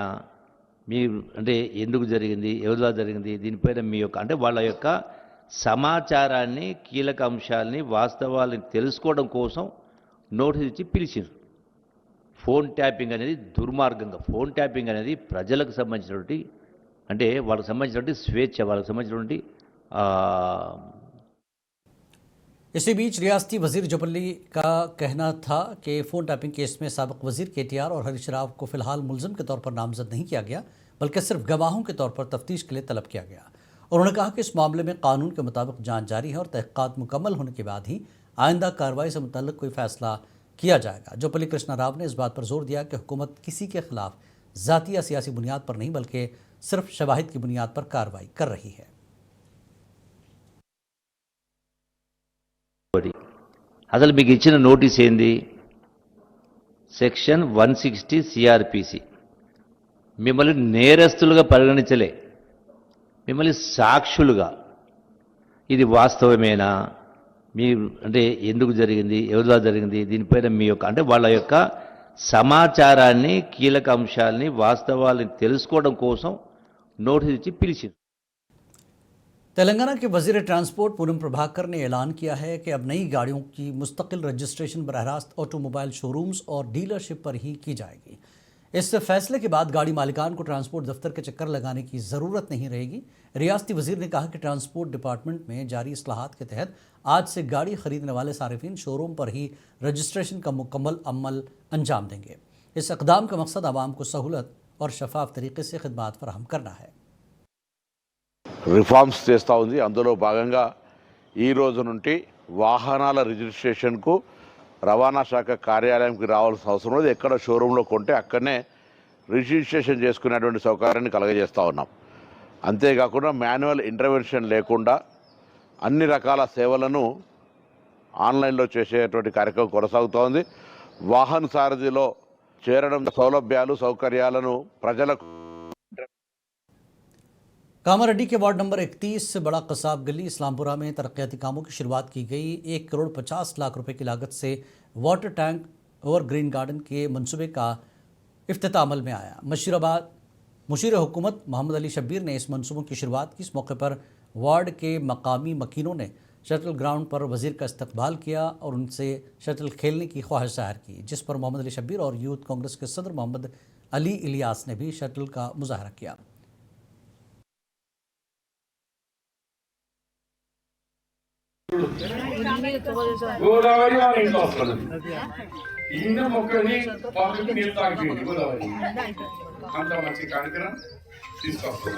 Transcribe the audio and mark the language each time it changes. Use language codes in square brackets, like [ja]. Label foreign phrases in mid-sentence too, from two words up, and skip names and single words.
[te] మీ అంటే ఎందుకు జరిగింది, ఎవరిలా జరిగింది, దీనిపైన మీ యొక్క అంటే వాళ్ళ యొక్క సమాచారాన్ని, కీలక అంశాలని, వాస్తవాలని తెలుసుకోవడం కోసం నోటీస్ ఇచ్చి పిలిచారు. [en] phone tapping [te] అనేది దుర్మార్గంగా, [en] phone tapping [te] అనేది ప్రజలకు సంబంధించినటువంటి అంటే వాళ్ళకి సంబంధించినటువంటి స్వేచ్ఛ, వాళ్ళకి సంబంధించినటువంటి [ur] اسی بیچ ریاستی وزیر جوپلی کا کہنا تھا کہ [en] phone tapping [ur] کیس میں سابق وزیر KTR اور ہریش راؤ کو فی الحال ملزم کے طور پر نامزد نہیں کیا گیا، بلکہ صرف گواہوں کے طور پر تفتیش کے لیے طلب کیا گیا. انہوں نے کہا کہ اس معاملے میں قانون کے مطابق جانچ جاری ہے اور تحقیقات مکمل ہونے کے بعد ہی آئندہ کارروائی سے متعلق کوئی فیصلہ کیا جائے گا. جوپلی کرشنا راؤ نے اس بات پر زور دیا کہ حکومت کسی کے خلاف ذاتی یا سیاسی بنیاد پر نہیں، بلکہ صرف شواہد کی بنیاد پر کارروائی کر رہی ہے. [te] అసలు మీకు ఇచ్చిన నోటీస్ ఏంది? సెక్షన్ 160 CRPC మిమ్మల్ని నేరస్తులుగా పరిగణించలే, మిమ్మల్ని సాక్షులుగా. ఇది వాస్తవమేనా? మీ అంటే ఎందుకు జరిగింది, ఎవరిలా జరిగింది, దీనిపైన మీ యొక్క అంటే వాళ్ళ యొక్క సమాచారాన్ని, కీలక అంశాలని, వాస్తవాలని తెలుసుకోవడం కోసం నోటీస్ ఇచ్చి పిలిచింది. [ur] تلنگانہ کے وزیر ٹرانسپورٹ پونم پربھاکر نے اعلان کیا ہے کہ اب نئی گاڑیوں کی مستقل رجسٹریشن براہ راست [en] automobile showrooms [ur] اور ڈیلرشپ پر ہی کی جائے گی. اس فیصلے کے بعد گاڑی مالکان کو ٹرانسپورٹ دفتر کے چکر لگانے کی ضرورت نہیں رہے گی. ریاستی وزیر نے کہا کہ [en] transport department [ur] میں جاری اصلاحات کے تحت آج سے گاڑی خریدنے والے صارفین شوروم پر ہی رجسٹریشن کا مکمل عمل انجام دیں گے. اس اقدام کا مقصد عوام کو سہولت اور شفاف طریقے سے خدمات فراہم کرنا ہے. [te] రిఫార్మ్స్ చేస్తూ ఉంది. అందులో భాగంగా ఈ రోజు నుండి వాహనాల రిజిస్ట్రేషన్కు రవాణా శాఖ కార్యాలయంకి రావాల్సిన అవసరం లేదు. ఎక్కడ షోరూంలో కొంటే అక్కడనే రిజిస్ట్రేషన్ చేసుకునేటువంటి సౌకర్యాన్ని కలగజేస్తూ ఉన్నాం. అంతేకాకుండా [en] manual intervention [te] లేకుండా అన్ని రకాల సేవలను ఆన్లైన్లో చేసేటువంటి కార్యక్రమం కొనసాగుతూ ఉంది. వాహన సారథిలో చేరడం సౌలభ్యాలు, సౌకర్యాలను ప్రజలకు [ur] کاماریڈی کے وارڈ نمبر 31 سے بڑا قصاب گلی اسلام پورہ میں ترقیاتی کاموں کی شروعات کی گئی. 1,50,00,000 روپے کی لاگت سے [en] water tank [ur] اور [en] green garden [ur] کے منصوبے کا افتتاح عمل میں آیا. مشیرآباد مشیر حکومت محمد علی شبیر نے اس منصوبوں کی شروعات کی. اس موقع پر وارڈ کے مقامی مکینوں نے [en] shuttle ground [ur] پر وزیر کا استقبال کیا اور ان سے شٹل کھیلنے کی خواہش ظاہر کی، جس پر محمد علی شبیر اور یوتھ کانگریس کے صدر محمد علی الیاس نے بھی شٹل کا مظاہرہ کیا. [te] గోదావరి వాళ్ళ ఇంట్లో వస్తుంది ఈయన మొక్కని పబ్లిక్ నీళ్ళు తాగిపోయింది గోదావరి అంత మంచి కార్యక్రమం తీసుకొస్తున్నాం.